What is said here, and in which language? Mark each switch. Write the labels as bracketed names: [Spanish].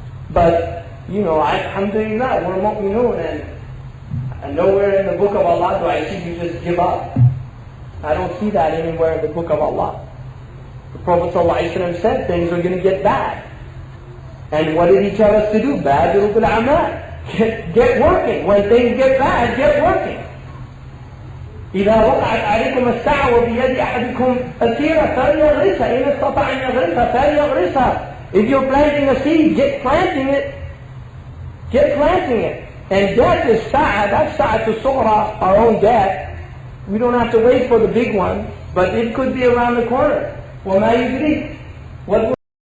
[English] But, you know, alhamdulillah, we're mu'minun, and nowhere in the book of Allah do I see you just give up. I don't see that anywhere in the book of Allah. The Prophet ﷺ said things are going to get bad. And what did he tell us to do? [Arabic] Badiru bil a'mal. [English] Get working. When things get bad, get working. [Arabic] إذا وقعت عليكم الساعة وبيد أحدكم أسيرة فليغرسها إن استطاع أن يغرسها فليغرسها. [English] If you're planting a seed, get planting it. Get planting it. And death is sa'a. That's [Arabic] sa'atu sughra, [English] our own death. We don't have to wait for the big one, but it could be around the corner. [Arabic] وَمَا يُدْرِيكَ.